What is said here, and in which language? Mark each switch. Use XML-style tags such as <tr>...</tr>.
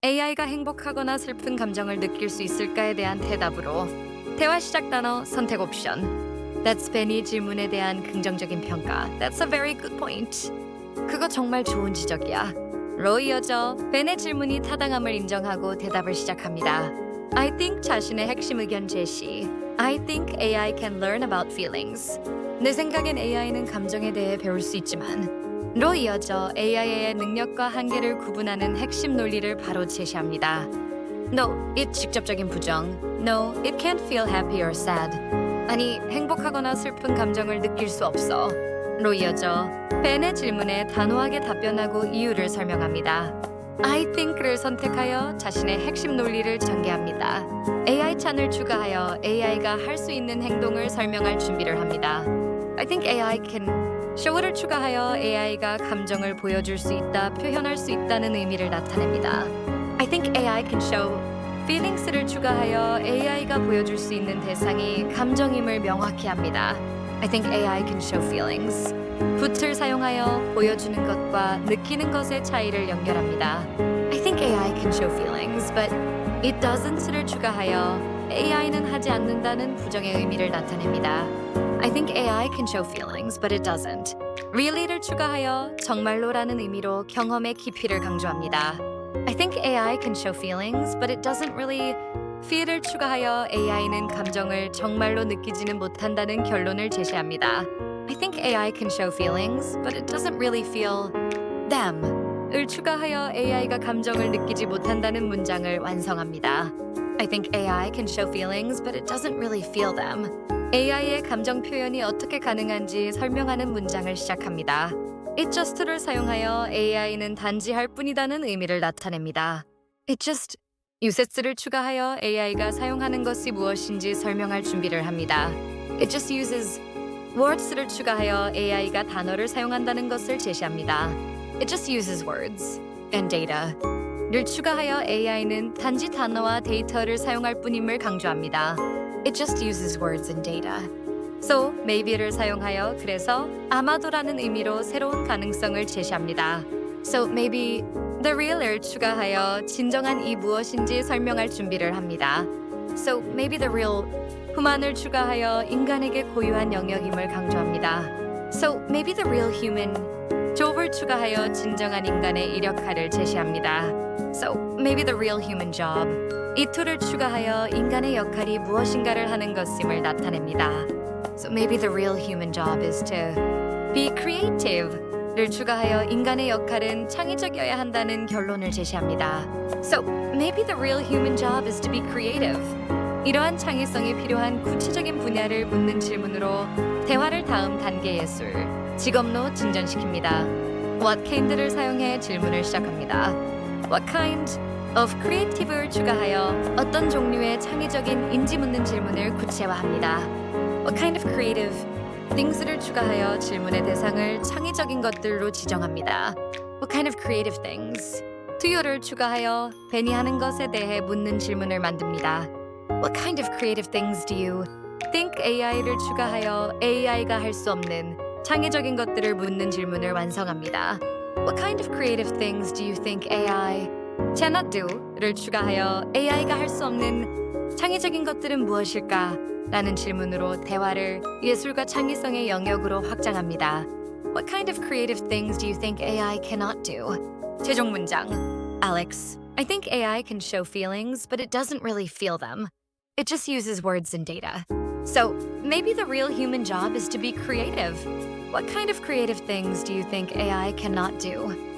<ko>AI가 행복하거나 슬픈 감정을 느낄 수 있을까에 대한 대답으로 대화 시작 단어 선택 옵션.</ko> <en>That's</en> <ko>Benny 질문에 대한 긍정적인 평가.</ko> <en>That's a very good point.</en> <ko>그거 정말 좋은 지적이야. 로 이어져 벤의 질문이 타당함을 인정하고 대답을 시작합니다.</ko> <en>I think</en> <ko>자신의 핵심 의견 제시.</ko> <en>I think AI can learn about feelings.</en> <ko>내 생각엔 AI는 감정에 대해 배울 수 있지만 로 이어져 AI의 능력과 한계를 구분하는 핵심 논리를 바로 제시합니다.</ko> <en>No, it</en> <ko>직접적인 부정.</ko> <en>No, it can't feel happy or sad.</en> <ko>아니, 행복하거나 슬픈 감정을 느낄 수 없어. 로 이어져 벤의 질문에 단호하게 답변하고 이유를 설명합니다.</ko> <en>I think</en> <ko>를 선택하여 자신의 핵심 논리를 전개합니다. AI 찬을 추가하여 AI가 할 수 있는 행동을 설명할 준비를 합니다.</ko> <en>I think AI can show</en> <ko>를 추가하여 AI가 감정을 보여줄 수 있다, 표현할 수 있다는 의미를 나타냅니다.</ko> <en>I think AI can show feelings</en> <ko>를 추가하여 AI가 보여줄 수 있는 대상이 감정임을 명확히 합니다.</ko> <en>I think AI can show feelings.</en> <ko>put을 사용하여 보여주는 것과 느끼는 것의 차이를 연결합니다.</ko> <en>I think AI can show feelings, but it doesn't를</en> <ko>추가하여 AI는 하지 않는다는 부정의 의미를 나타냅니다.</ko> <en>I think AI can show feelings, but it doesn't.</en> <ko>really를 추가하여 정말로라는 의미로 경험의 깊이를 강조합니다.</ko> <en>I think AI can show feelings, but it doesn't really.</en> <ko>feel을 추가하여 AI는 감정을 정말로 느끼지는 못한다는 결론을 제시합니다.</ko> <en>I think AI can show feelings, but it doesn't really feel them.</en> <ko>을 추가하여 AI가 감정을 느끼지 못한다는 문장을 완성합니다.</ko> <en>I think AI can show feelings, but it doesn't really feel them.</en> <ko>AI의 감정 표현이 어떻게 가능한지 설명하는 문장을 시작합니다.</ko> <en>It just</en> <ko>를 사용하여 AI는 단지 할 뿐이다는 의미를 나타냅니다.</ko> <en>It just uset</en> <ko>를 추가하여 AI가 사용하는 것이 무엇인지 설명할 준비를 합니다.</ko> <en>It just uses words</en> <ko>를 추가하여 AI가 단어를 사용한다는 것을 제시합니다.</ko> <en>It just uses words and data</en> <ko>를 추가하여 AI는 단지 단어와 데이터를 사용할 뿐임을 강조합니다.</ko> <en>It just uses words and data. So, maybe</en> <ko>를 사용하여 그래서 아마도라는 의미로 새로운 가능성을 제시합니다.</ko> <en>So, maybe the real</en> <ko>을 추가하여 진정한 이 무엇인지 설명할 준비를 합니다.</ko> <en>So, maybe the real human</en> <ko>을 추가하여 인간에게 고유한 영역임을 강조합니다.</ko> <en>So, maybe the real human job</en> <ko>을 추가하여 진정한 인간의 이력화를 제시합니다.</ko> <en>So, maybe the real human job.</en> <ko>이 to를 추가하여 인간의 역할이 무엇인가를 하는 것임을 나타냅니다.</ko> <en>So, maybe the real human job is to be creative.</en> <ko>를 추가하여 인간의 역할은 창의적이어야 한다는 결론을 제시합니다.</ko> <en>So, maybe the real human job is to be creative.</en> <ko>이러한 창의성이 필요한 구체적인 분야를 묻는 질문으로 대화를 다음 단계 예술, 직업로 진전시킵니다.</ko> <en>What kind</en> <ko>를 사용해 질문을 시작합니다.</ko> <en>What kind of creative</en> <ko>를 추가하여 어떤 종류의 창의적인 인지 묻는 질문을 구체화합니다.</ko> <en>What kind of creative things</en> <ko>를 추가하여 질문의 대상을 창의적인 것들로 지정합니다.</ko> <en>What kind of creative things?</en> <ko>do를 추가하여 벤이 하는 것에 대해 묻는 질문을 만듭니다.</ko> <en>What kind of creative things do you think AI</en> <ko>를 추가하여 AI가 할 수 없는 창의적인 것들을 묻는 질문을 완성합니다.</ko> <en>What kind of creative things do you think AI cannot do를</en> <ko>추가하여 AI가 할 수 없는 창의적인 것들은 무엇일까? 라는 질문으로 대화를 예술과 창의성의 영역으로 확장합니다.</ko> <en>What kind of creative things do you think AI cannot do?</en> <ko>최종 문장.</ko> <en>Alex, I think AI can show feelings, but it doesn't really feel them. It just uses words and data. So, maybe the real human job is to be creative. What kind of creative things do you think AI cannot do?</en>